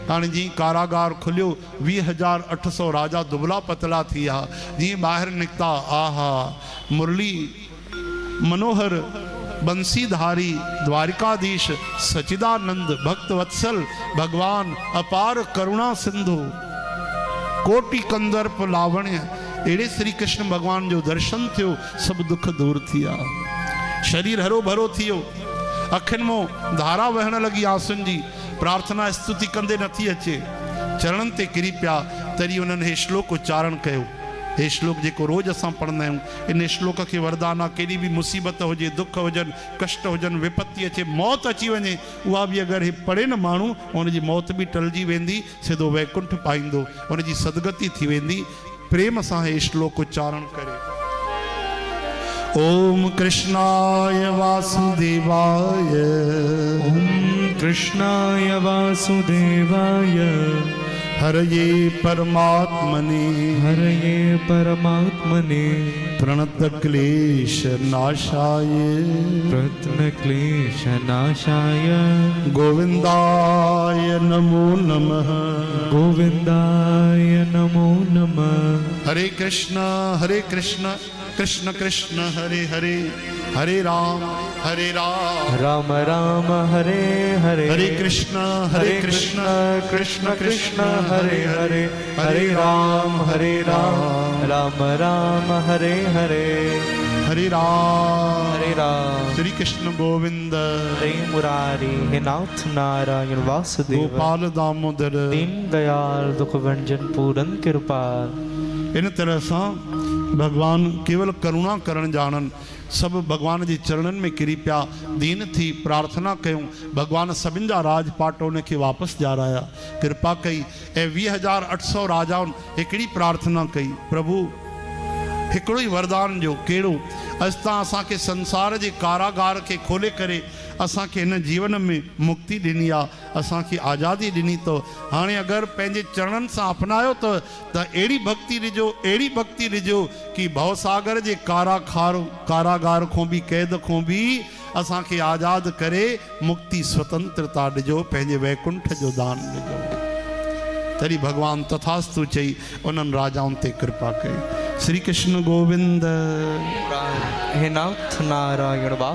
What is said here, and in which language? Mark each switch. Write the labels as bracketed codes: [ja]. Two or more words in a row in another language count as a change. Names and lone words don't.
[sd] हाँ जी कारागार खुलियो 20,800 राजा दुबला पतला थिया जी बाहर निकता आहा मुरली मनोहर बंसीधारी द्वारिकाधीश सचिदानंद भक्त वत्सल भगवान अपार करुणा सिंधु कोटि कंदर्प लावण्य एड़े श्री कृष्ण भगवान जो दर्शन थियो सब दुख दूर थिया शरीर हरो भरो थियो अखिन मो धारा वहण लगी आंसुन जी प्रार्थना स्तुति कंदे नथी अचे चरणन ते किरी पिया तरी उन्हनि हे श्लोक उच्चारण कयो हे श्लोक जेको रोज असां पढ़ंदा आहियूं इन श्लोक के वरदान आहे केॾी बि मुसीबत हुजे दुख हुजनि कष्ट हुजनि विपत्ति अचे मौत अची वञे उहा बि अगरि हे पढ़े न माण्हू उनजी मौत बि टलिजी वेंदी सिधो वैकुंठ पाईंदो उनजी सदगति थी वेंदी प्रेम सां हे श्लोक उच्चारण करे [sa] ओम कृष्णाय वासुदेवाय ओम कृष्णाय वासुदेवाय हरये परमात्मने प्रणत क्लेश नाशाय गोविंदाय नमो नमः हरे कृष्ण कृष्ण कृष्ण हरे हरे हरे राम राम राम हरे हरे हरे कृष्ण कृष्ण कृष्ण हरे हरे हरे राम राम राम हरे हरे हरे राम श्री कृष्ण गोविंद हरे मुरारी हे नाथ नारायण वासुदेव गोपाल दामोदर [hi] दीन दयाल दुख भंजन पूरन कृपाल। [sd] इन तरह से भगवान केवल करुणा करण जानन सब भगवान जी चरणन में किरी पिया दीन थी प्रार्थना कयूं भगवान सभिनि जा राजपाट उनके वापस जाराया कृपा कई ए 20,800 राजाउन हिकड़ी प्रार्थना कई प्रभु हिकड़ो ही वरदान जो केड़ो अस्ता असा के संसार के कारागार के खोले करे असा के इन जीवन में मुक्ति दिनी आ असा की आज़ादी दिनी तो हाने अगर पेंजे चरणन से अपनायो तो एड़ी भक्ति रिजो कि भवसागर के कारागार को भी कैद को भी असा के आज़ाद करे मुक्ति स्वतंत्रता दिजो पेंजे वैकुंठ जो दान दिजो तरी भगवान तथास्तु चई उन्हनि राजाउन ते कृपा कई श्री कृष्ण गोविंद [sa] हे नाथ नारायण वास